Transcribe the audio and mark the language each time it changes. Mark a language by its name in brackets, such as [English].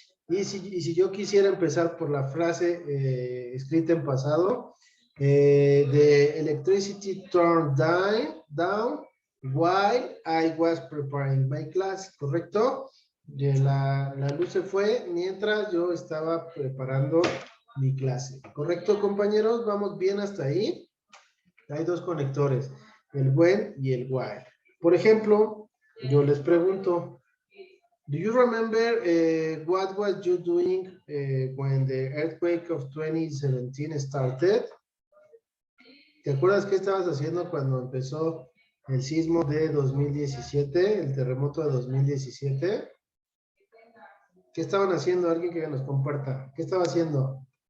[Spanish] Y si yo quisiera empezar por la frase escrita en pasado, [English] the electricity turned down while I was preparing my class, [Spanish] ¿correcto? La luz se fue mientras yo estaba preparando mi clase, ¿correcto, compañeros? ¿Vamos bien hasta ahí? Hay dos conectores, el when y el while. Por ejemplo, yo les pregunto, [English] do you remember what was you doing when the earthquake of 2017 started? [Spanish] ¿Te acuerdas qué estabas haciendo cuando empezó el sismo de 2017, el terremoto de 2017? ¿Qué estaban haciendo? Alguien que nos comparta. ¿Qué estaba haciendo?